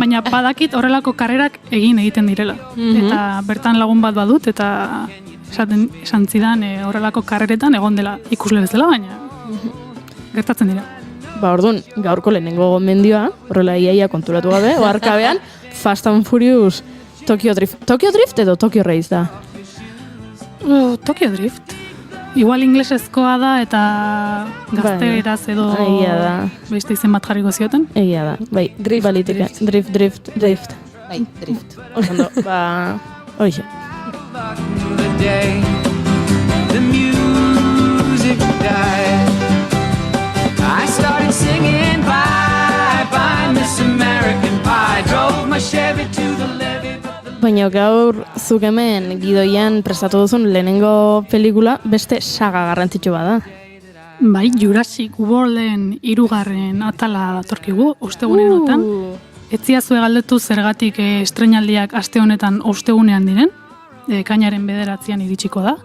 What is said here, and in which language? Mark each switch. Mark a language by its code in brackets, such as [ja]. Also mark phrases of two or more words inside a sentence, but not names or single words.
[eu] Baina badakit horrelako karrerak egiten direla. Eta bertan lagun bat badut eta esan zidan horrelako karreretan egon dela ikusle bezala, baina gertatzen dira. Ba, orduan, gaurko lehenengo gomendioa, horrela iaia konturatu gabe, oarkabean, Fast and Furious Tokyo Drift. Tokyo Drift edo Tokyo Race da? Tokyo Drift. Igual inglesezkoa da eta gaztegeraz edo beste izen bat jarriko zioten. Egia da, bai, balitika. Drift. Bai, drift. Osondo, ba, horixe. [en] The music died. I started singing bye bye Miss American Pie. Drove my Chevy to the levee. [eu] Baina gaur zuk hemen Gidoian prestatu duzun lehenengo pelikula beste saga garrantzitsu bada. Bai, Jurassic Worlden 3. atala datorkigu, ostegunen honetan. Etziazue galdetu zergatik estreinaldiak aste honetan ostegunean diren, ekainaren 9 iritsiko da.